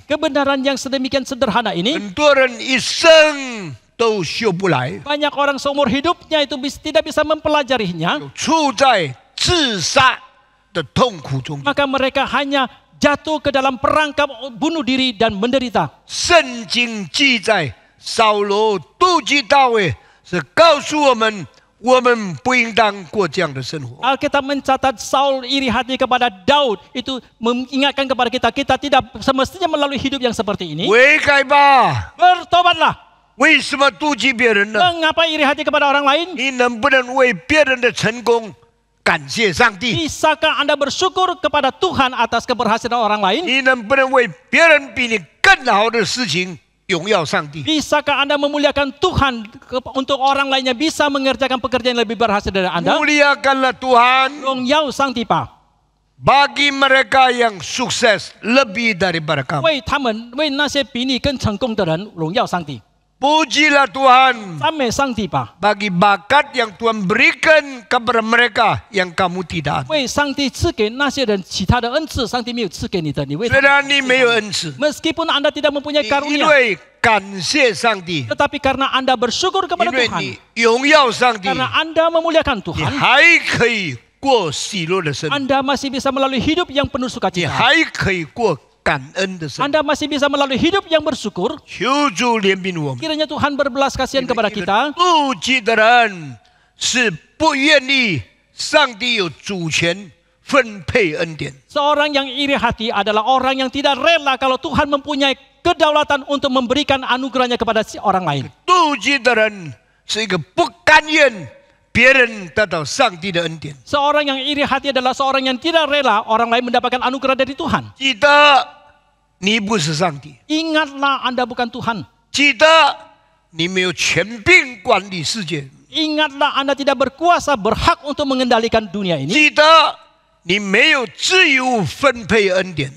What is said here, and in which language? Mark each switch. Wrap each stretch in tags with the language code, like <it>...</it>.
<id>Kebenaran yang sedemikian sederhana ini,</id> <zh>很多人一生都修不来，</zh> <id>banyak orang seumur hidupnya itu tidak bisa mempelajarinya.</id> <zh>处在自杀的痛苦中。</zh> <id>Maka mereka hanya jatuh ke dalam perangkap bunuh diri dan menderita.</id> <zh>圣经记载，扫罗妒忌大卫，是告诉我们，我们不应当过这样的生活。</zh> <id>Alkitab mencatat Saul iri hati kepada Daud. Itu mengingatkan kepada kita, kita tidak semestinya melalui hidup yang seperti ini.</id> <zh>悔改吧！</zh> <id>Bertobatlah.</id> <zh>为什么妒忌别人呢？</zh> <id>Mengapa iri hati kepada orang lain?</id> <zh>你能不能为别人的成功感谢上帝？</zh> <id>Bisakah Anda bersyukur kepada Tuhan atas keberhasilan orang lain?</id> <zh>你能不能为别人比你更好的事情荣耀上帝？</zh> <id>Bisakah Anda memuliakan Tuhan untuk orang lainnya bisa mengerjakan pekerjaan yang lebih berhasil dari Anda? Muliakanlah Tuhan Rongyao Sang Tipa. bagi mereka yang sukses lebih daripada kamu.</id> <zh>为他们，为那些比你更成功的人，荣耀上帝，</zh> <id>Pujilah Tuhan</id> <zh>赞美上帝吧。</zh> <id>bagi bakat yang Tuhan berikan kepada mereka yang kamu tidak.</id> <zh>为上帝赐给那些人其他的恩赐，上帝没有赐给你的，你为他虽然你没有恩赐，</zh> <id>meskipun Anda tidak mempunyai</id> <zh>因</zh> <id>karunia,</id> <zh>为感谢上帝，</zh> <id>tetapi karena Anda bersyukur</id> <zh>因</zh> <id>kepada</id> <zh>为</zh> <id>Tuhan,</id> <zh>你荣耀上帝，</zh> <id>karena Anda memuliakan Tuhan,</id> <zh>还可以过喜乐的生活，</zh> <id>Anda masih bisa melalui hidup yang penuh</id> <zh>你</zh> <id>sukacita.</id> <zh>还可以过感恩的生活。</zh> <id>Anda masih bisa melalui hidup yang bersyukur.</id> <zh>求主怜悯我们。</zh> <id>Kiranya Tuhan berbelas kasihan kepada kita.</id> <zh>妒忌的人是不愿意上帝有主权分配恩典。</zh> <id>Seorang yang iri hati adalah orang yang tidak rela kalau Tuhan mempunyai kedaulatan untuk memberikan anugerahnya kepada si orang lain.</id> <zh>妒忌的人是一个不甘愿别人得到上帝的恩典。</zh> <id>Seorang yang iri hati adalah seorang yang tidak rela orang lain mendapatkan anugerah dari Tuhan.</id> <zh>记得你不是上帝，</zh> <id>Ingatlah Anda bukan Tuhan.</id> <zh>记得你没有权柄管理世界，</zh> <id>Ingatlah Anda tidak berkuasa berhak untuk mengendalikan dunia ini.</id> <zh>记得你没有自由分配恩典。</zh>